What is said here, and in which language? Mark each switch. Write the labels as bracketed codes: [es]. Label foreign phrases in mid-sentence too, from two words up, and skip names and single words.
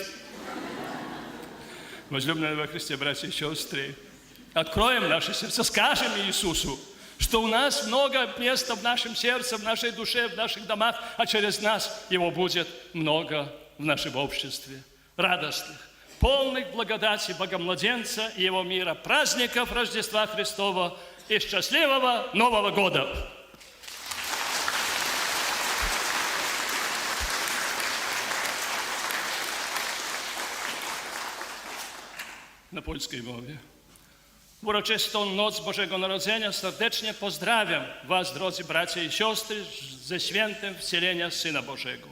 [ru] Возлюбленные во Христе, братья и сестры, откроем наши сердца, скажем Иисусу, что у нас много места в нашем сердце, в нашей душе, в наших домах, а через нас его будет много в нашем обществе. Радостных, полных благодати Богомладенца и его мира, праздников Рождества Христова и счастливого Нового года! [pl] Na polskiej mowie. W uroczystą noc Bożego Narodzenia serdecznie pozdrawiam Was, drodzy bracia i siostry, ze świętem wcielenia Syna Bożego.